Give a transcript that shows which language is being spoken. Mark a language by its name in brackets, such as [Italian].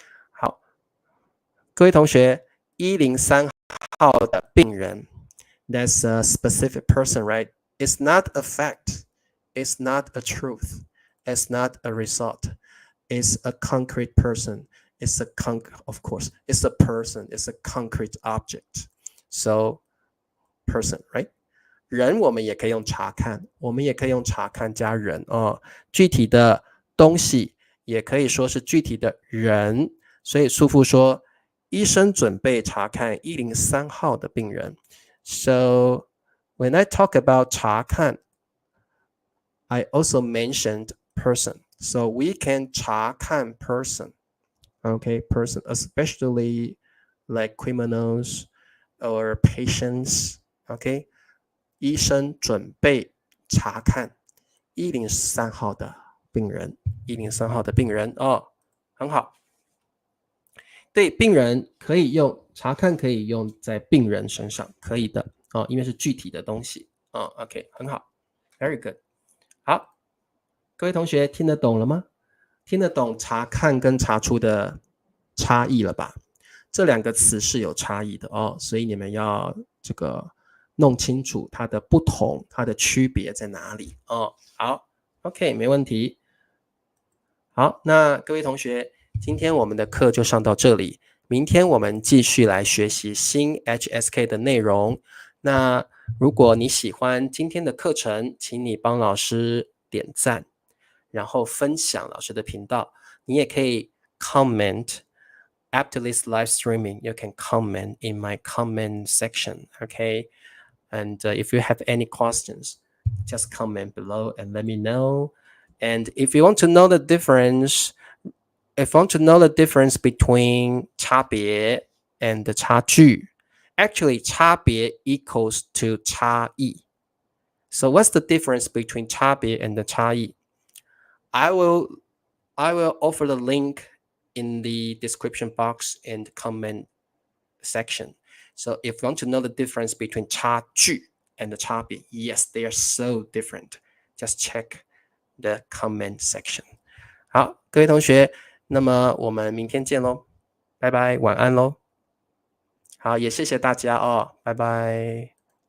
[Chinese] 好，各位同学，103号的病人 ， [English] that's a specific person, right? It's not a fact. It's not a truth. It's not a result. It's a concrete person. It's a of course, it's a person. It's a concrete object. So, person, right? [Chinese] 人我们也可以用查看，我们也可以用查看加人哦。具体的东西也可以说是具体的人，所以叔父说，医生准备查看103号的病人。 [English] So when I talk about 查看 I also mentioned person. So we can 查看 person. Okay, person, especially like criminals or patients. [Chinese] Okay, 医生准备查看103号的病人，103号的病人哦，很好。对，病人可以用查看，可以用在病人身上，可以的哦，因为是具体的东西哦。 OK， 很好 ， [English] Very good。 [Chinese] 好，各位同学听得懂了吗？听得懂查看跟查出的差异了吧？这两个词是有差异的哦，所以你们要这个弄清楚它的不同，它的区别在哪里哦。好 ，OK， 没问题。好，那各位同学，今天我们的课就上到这里，明天我们继续来学习新 HSK 的内容。那如果你喜欢今天的课程，请你帮老师点赞，然后分享老师的频道。 [English] 你也可以 comment after this live streaming. You can comment in my comment section, okay? And if you have any questions, just comment below and let me know. And if you want to know the difference, if you want to know the difference between 差别 and 差距, actually 差别 equals to 差异. So what's the difference between 差别 and the 差异? I will offer the link in the description box and comment section. So if you want to know the difference between 差距 and 的差别 ？Yes, they are so different. Just check the comment section. [Chinese] 好，各位同学，那么我们明天见喽，拜拜，晚安喽。好，也谢谢大家哦，拜拜。